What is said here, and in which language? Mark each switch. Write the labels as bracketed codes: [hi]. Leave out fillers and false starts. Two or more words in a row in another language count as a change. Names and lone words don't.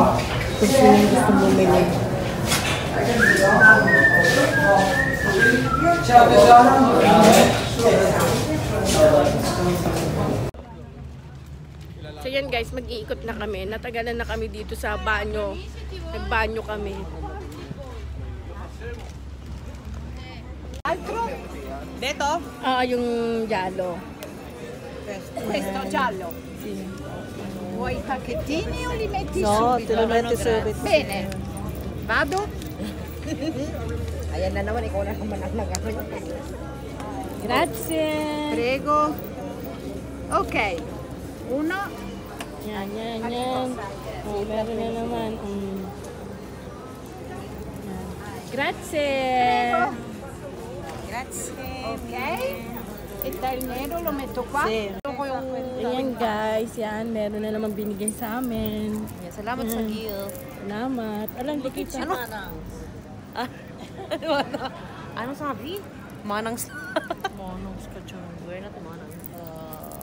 [tl] Kung sino yung gusto bumili. So yan guys, mag-iikot na kami. Natagalan na kami dito sa banyo. Nagbanyo kami. [it] Altro? [tl] Dito? Yung giallo. [it] Questo giallo. Sì. Vuoi i pacchettini o li metti No, subito? te lo metti subito. Bene. Vado? [tl] Ayan na naman, ikaw na naman ang nag-ano. [it] Grazie. Prego. Ok. Uno. [tl] Yan. Oh, meron na naman. Yan. [it] Grazie. Grazie. Ok. E il nero lo metto qua? Sì. [tl] Ayan guys, yan. Meron na naman binigay sa amin. Salamat sa gift. Salamat. Alam, di kita. Ano? Ano sabi? Manang Manang ka dyan. Where na ito manang? Ganda.